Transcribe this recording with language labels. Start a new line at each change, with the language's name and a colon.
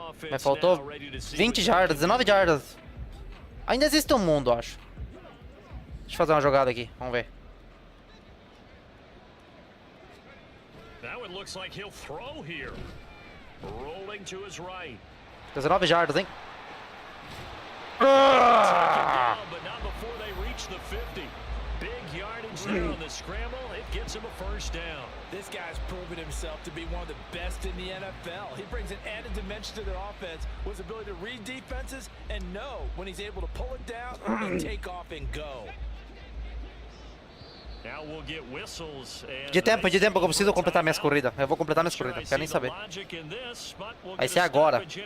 Portuguese: Me faltou 20 jardas, 19 jardas. Ainda existe um mundo, acho. Deixa eu fazer uma jogada aqui, vamos ver.
English: Now it looks like he'll throw here. Rolling to his right.
Portuguese: 19 jardas, hein?
English: But not before they reach the 50. Big yardage there on the scramble. It gets him a first down. This guy's proven himself to be one of the best in the NFL. He brings an added dimension to their offense with his ability to read defenses and know when he's able to pull it down and take off and go. Now we'll get whistles and
Portuguese: De tempo, que eu preciso completar minhas corridas. Eu vou completar minhas corridas, não quero nem saber. Vai ser agora.